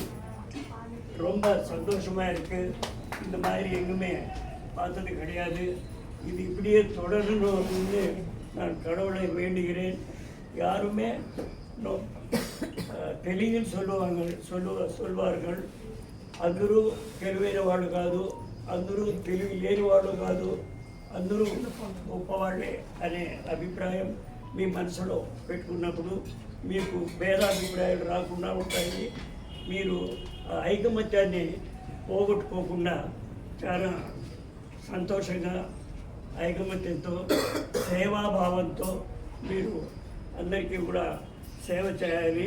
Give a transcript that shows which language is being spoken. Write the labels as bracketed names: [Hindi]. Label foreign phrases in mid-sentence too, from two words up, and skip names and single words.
[Tamil] ரொம்ப சந்தோஷமாக இருக்குது. இந்த மாதிரி எங்குமே பார்த்தது கிடையாது. இது இப்படியே தொடரணும் அப்படின்னு நான் கடவுளை வேண்டுகிறேன். யாருமே தெலுங்கில் சொல்வார்கள், [Telugu] అందరూ తెలివైన వాళ్ళు కాదు, అందరూ తెలివి లేని వాళ్ళు కాదు, అందరూ గొప్పవాళ్ళే అనే అభిప్రాయం మీ మనసులో పెట్టుకున్నప్పుడు మీకు భేదాభిప్రాయాలు రాకుండా ఉంటాయి. మీరు ఐకమత్యాన్ని పోగొట్టుకోకుండా చాలా సంతోషంగా ఐకమత్యంతో సేవాభావంతో మీరు అందరికీ కూడా సేవ చేయాలి.